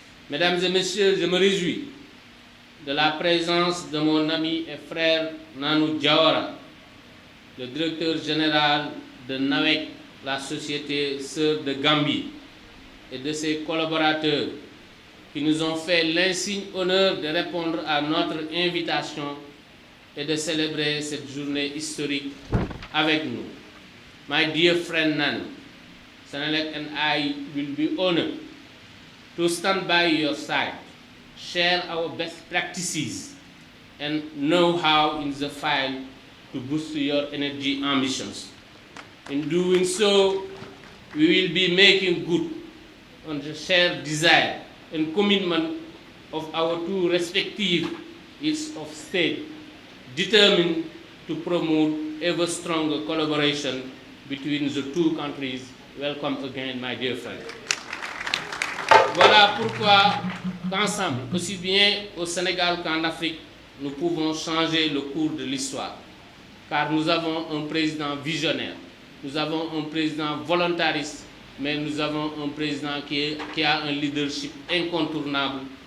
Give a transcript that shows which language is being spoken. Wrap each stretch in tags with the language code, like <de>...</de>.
<fr>Mesdames et messieurs, je me réjouis de la présence de mon ami et frère Nanou Diawara, le directeur général de NAWEC, la société sœur de Gambie, et de ses collaborateurs qui nous ont fait l'insigne honneur de répondre à notre invitation et de célébrer cette journée historique avec nous.</fr> <en>My dear friend Nanou, Senelec and I will be honored to stand by your side, share our best practices and know-how in the fight to boost your energy ambitions. In doing so, we will be making good on the shared desire and commitment of our two respective heads of state, determined to promote ever stronger collaboration between the two countries. Welcome again, my dear friend.</en> <fr>Voilà pourquoi, qu'ensemble, aussi bien au Sénégal qu'en Afrique, nous pouvons changer le cours de l'histoire. Car nous avons un président visionnaire, nous avons un président volontariste, mais nous avons un président qui a un leadership incontournable.</fr>